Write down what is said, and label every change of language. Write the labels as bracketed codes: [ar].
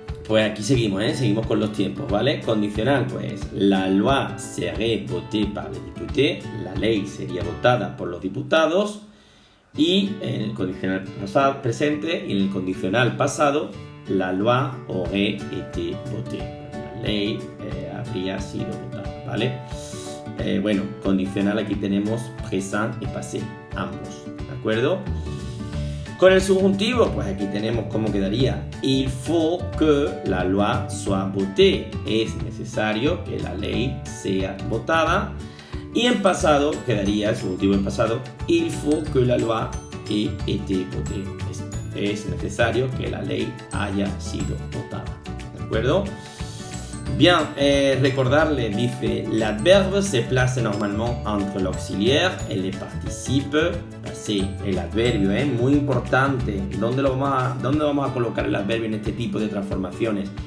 [es] Pues aquí seguimos, seguimos con los tiempos, ¿vale? Condicional, pues [fr] la loi serait votée par les députés, [es] la ley sería votada por los diputados, y en el condicional pasado, presente y en el condicional pasado, [fr] la loi aurait été votée, [es] la ley habría sido votada, ¿vale? Bueno, condicional aquí tenemos présent y passé, ambos, ¿de acuerdo? Con el subjuntivo, pues aquí tenemos cómo quedaría. [fr] Il faut que la loi soit votée. [es] Es necesario que la ley sea votada. Y en pasado quedaría el subjuntivo en pasado. [fr] Il faut que la loi ait été votée. [es] Es necesario que la ley haya sido votada. ¿De acuerdo? Bien, recordarle, dice, [fr] l'adverbe se place normalement entre l'auxiliaire et les participes passés. [es] El adverbio es muy importante. ¿Dónde vamos a colocar el adverbio en este tipo de transformaciones?